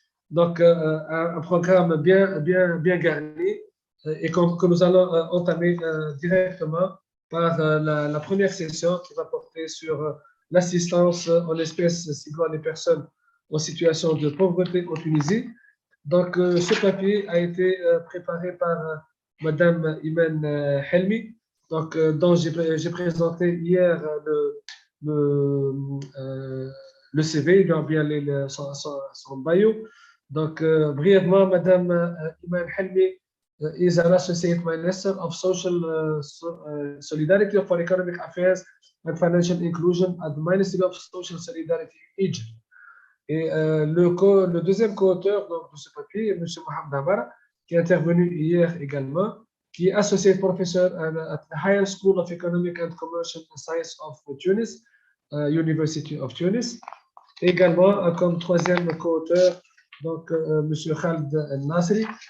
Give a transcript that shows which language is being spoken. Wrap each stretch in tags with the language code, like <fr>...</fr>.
<fr>Donc, un programme bien garni et que nous allons entamer directement par la première session qui va porter sur l'assistance en espèces ciblant les personnes en situation de pauvreté en Tunisie. Donc, ce papier a été préparé par Mme Iman Helmi, donc, dont j'ai présenté hier le CV, bien son bio. Donc, brièvement,</fr> <en>Mme Iman Helmi is an Associate Minister of Social Solidarity for Economic Affairs and Financial Inclusion at the Ministry of Social Solidarity in Egypt.</en> <fr>Et le deuxième co-auteur de ce papier est M.</fr> <en>Mohamed Amara,</en> <fr>qui est intervenu hier également, qui est associé professeur</fr> <en>at the Higher School of Economic and Commercial Science of Tunis, University of Tunis.</en> <fr>Également, comme troisième co-auteur, donc M. Khaled Nasri,</fr>